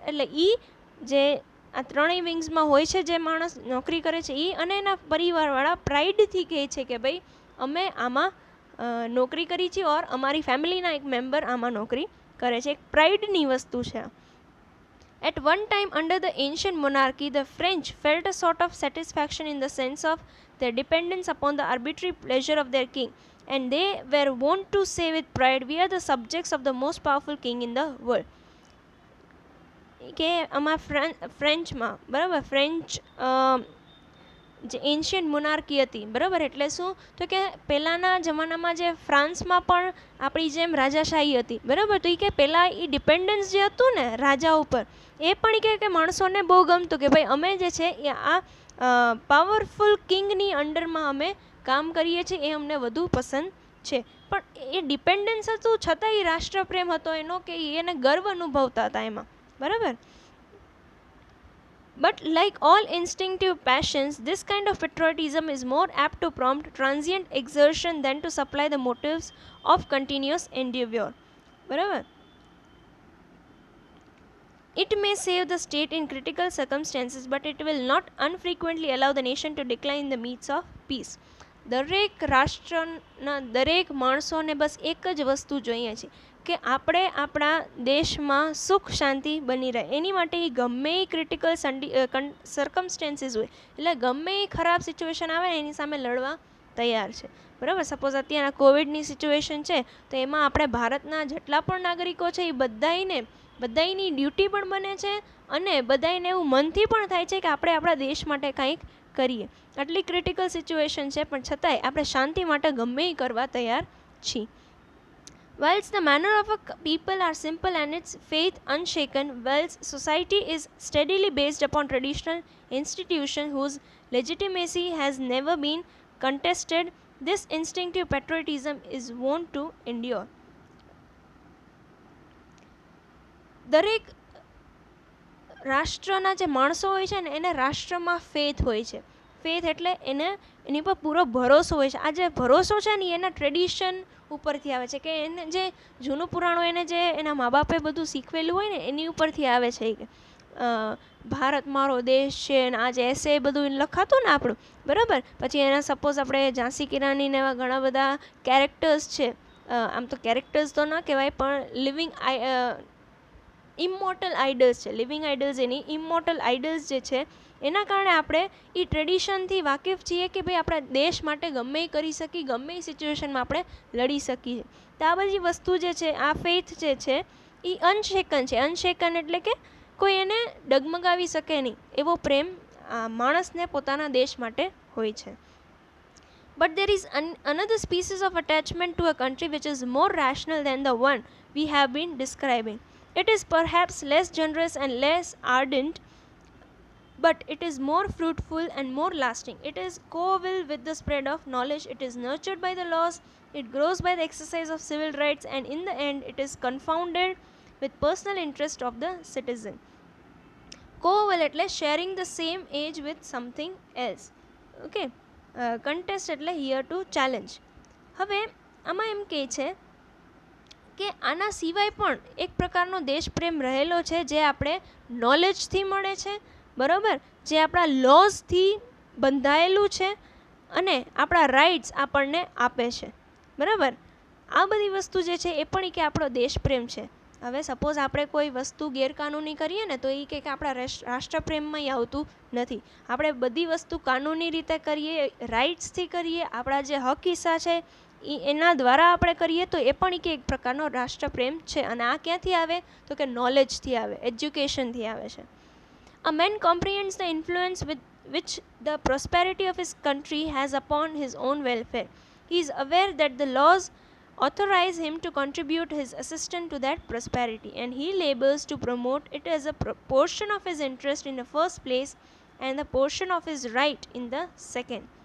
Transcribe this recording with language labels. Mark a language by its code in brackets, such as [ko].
[gu] એટલે એ જે આ 3 વિંગ્સમાં હોય છે જે માણસ નોકરી કરે છે, એ અને એના પરિવારવાળા પ્રાઇડથી કહે છે કે ભાઈ અમે આમાં નોકરી કરી છે, ઓર અમારી ફેમિલીના એક મેમ્બર આમાં નોકરી કરે છે. એક પ્રાઇડની વસ્તુ છે. [en] At one time under the ancient monarchy, the French felt a sort of satisfaction in the sense of their dependence upon the arbitrary pleasure of their king, and they were wont to say with pride, "We are the subjects of the most powerful king in the world." [gu] કે આમાં ફ્રેન્ચમાં, બરાબર, French જે ancient મોનાર્કી હતી, બરાબર, એટલે શું? તો કે પહેલાંના જમાનામાં જે ફ્રાન્સમાં પણ આપણી જેમ રાજાશાહી હતી, બરાબર. તો એ કે પહેલાં એ ડિપેન્ડન્સ જે હતું ને રાજા ઉપર, એ પણ કે માણસોને બહુ ગમતું કે ભાઈ અમે જે છે એ આ પાવરફુલ કિંગની અંડરમાં અમે કામ કરીએ છીએ, એ અમને વધુ પસંદ છે. પણ એ ડિપેન્ડન્સ હતું છતાં એ રાષ્ટ્રપ્રેમ હતો એનો, કે એને ગર્વ અનુભવતા હતા એમાં, બરાબર. [en] But like all instinctive passions, this kind of patriotism is more apt to prompt transient exertion than to supply the motives of continuous endeavor. બરાબર. It may save the state in critical circumstances, but it will not unfrequently allow the nation to decline in the midst of peace. [gu] દરેક રાષ્ટ્રના દરેક માણસોને બસ એક જ વસ્તુ જોઈએ છે કે આપણે આપણા દેશમાં સુખ શાંતિ બની રહે. એની માટે એ ગમે એ ક્રિટિકલ સર્કમસ્ટેન્સીસ હોય, એટલે ગમે એ ખરાબ સિચ્યુએશન આવે એની સામે લડવા તૈયાર છે, બરાબર. સપોઝ અત્યારના કોવિડની સિચ્યુએશન છે તો એમાં આપણે ભારતના જેટલા પણ નાગરિકો છે એ બધાની ડ્યુટી પણ બને છે અને બધાને એવું મનથી પણ થાય છે કે આપણે આપણા દેશ માટે કંઈક કરીએ. આટલી ક્રિટિકલ સિચ્યુએશન છે પણ છતાંય આપણે શાંતિ માટે ગમે એ કરવા તૈયાર છીએ. [en] Whilst the manner of a people are simple and its faith unshaken, whilst society is steadily based upon traditional institutions whose legitimacy has never been contested, this instinctive patriotism is wont to endure. [gu] દરેક રાષ્ટ્રના જે માણસો હોય છે ને એને રાષ્ટ્રમાં faith હોય છે. ફેથ એટલે એની પર પૂરો ભરોસો હોય છે. આ જે ભરોસો છે ને એના ટ્રેડિશન ઉપરથી આવે છે, કે એને જે જૂનું પુરાણો એને જે એના મા બાપે બધું શીખવેલું હોય ને એની ઉપરથી આવે છે. કે ભારત મારો દેશ છે ને આ જે એસે બધું લખાતું ને આપણું, બરાબર. પછી એના સપોઝ આપણે ઝાંસી કી રાની ને એવા ઘણા બધા કેરેક્ટર્સ છે. આમ તો કેરેક્ટર્સ તો ના કહેવાય પણ [en] living immortal idols [gu] છે. લિવિંગ આઇડલ્સ એની ઇમોર્ટલ આઇડલ્સ જે છે એના કારણે આપણે એ ટ્રેડિશનથી વાકેફ છીએ કે ભાઈ આપણા દેશ માટે ગમે એ કરી શકીએ, ગમે એ સિચ્યુએશનમાં આપણે લડી શકીએ. તો આ બધી વસ્તુ જે છે, આ ફેથ જે છે એ અનશેકન છે. અનશેકન એટલે કે કોઈ એને ડગમગાવી શકે નહીં એવો પ્રેમ માણસને પોતાના દેશ માટે હોય છે. [en] But there is another species of attachment to a country which is more rational than the one we have been describing. It is perhaps less generous and less ardent, but it is more fruitful and more lasting. It is coeval with the spread of knowledge. It is nurtured by the laws. It grows by the exercise of civil rights, and in the end, it is confounded with personal interest of the citizen. Coeval એટલે sharing the same age with something else. Okay. Contest એટલે here to challenge. [gu] હવે આમાં એમ કહે છે કે આના સિવાય પણ એક પ્રકારનો દેશ પ્રેમ રહેલો છે જે આપણે નોલેજથી મળે છે, બરાબર, જે આપણા લોઝથી બંધાયેલું છે અને આપણા રાઇટ્સ આપણને આપે છે, બરાબર. આ બધી વસ્તુ જે છે એ પણ કે આપણો દેશ પ્રેમ છે. હવે સપોઝ આપણે કોઈ વસ્તુ ગેરકાનૂની કરીએ ને તો એ કે આપણા રાષ્ટ્રપ્રેમમાં આવતું નથી. આપણે બધી વસ્તુ કાનૂની રીતે કરીએ, રાઇટ્સથી કરીએ, આપણા જે હક હિસ્સા છે એના દ્વારા આપણે કરીએ તો એ પણ એક પ્રકારનો રાષ્ટ્રપ્રેમ છે. અને આ ક્યાંથી આવે તો કે નોલેજથી આવે, એજ્યુકેશનથી આવે છે. [en] A man comprehends the influence which the prosperity of his country has upon his own welfare. He is aware that the laws authorize him to contribute his assistance to that prosperity, and he labors to promote it as a portion of his interest in the first place and the portion of his right in the second.